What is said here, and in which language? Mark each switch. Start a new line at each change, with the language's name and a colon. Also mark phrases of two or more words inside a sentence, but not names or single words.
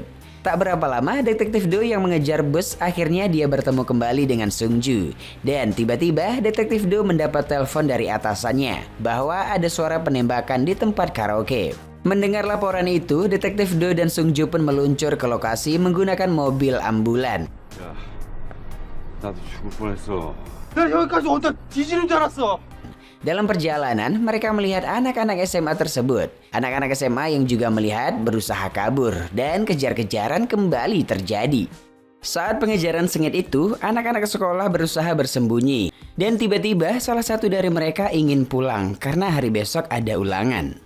Indonesian: Tak berapa lama, Detektif Do yang mengejar bus akhirnya dia bertemu kembali dengan Sung Ju. Dan tiba-tiba Detektif Do mendapat telepon dari atasannya bahwa ada suara penembakan di tempat karaoke. Mendengar laporan itu, Detektif Do dan Sung Ju pun meluncur ke lokasi menggunakan mobil ambulan.
Korean: 야, 나도 죽을 뻔했어. 나 여기까지 온다 뒤지는 줄 알았어.
Indonesian: Dalam perjalanan, mereka melihat anak-anak SMA tersebut. Anak-anak SMA yang juga melihat berusaha kabur dan kejar-kejaran kembali terjadi. Saat pengejaran sengit itu, anak-anak sekolah berusaha bersembunyi. Dan tiba-tiba salah satu dari mereka ingin pulang karena hari besok ada ulangan.